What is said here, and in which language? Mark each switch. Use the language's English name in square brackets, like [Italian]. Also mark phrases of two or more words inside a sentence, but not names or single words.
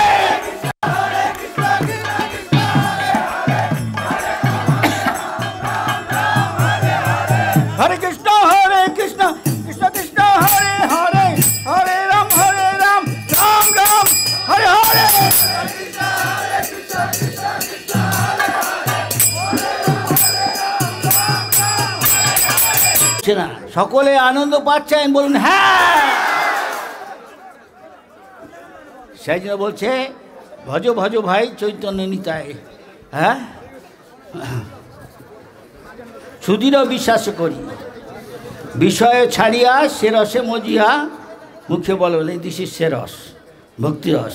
[Sanskrit] हरे कृष्ण कृष्ण कृष्ण हरे हरे, हरे राम राम हरे हरे. [Bangla] না সকলে আনন্দ পাচ্ছেন বলুন হ্যাঁ। সেই জন্য বলছে ভজ ভজ ভাই চৈতন্য নিতাই, হ্যাঁ সুদৃঢ় বিশ্বাস করি বিষয়ে ছাড়িয়া সে রসে মজিয়া, মুখে বলবেন [English] this is [Bangla] সে রস, ভক্তি রস।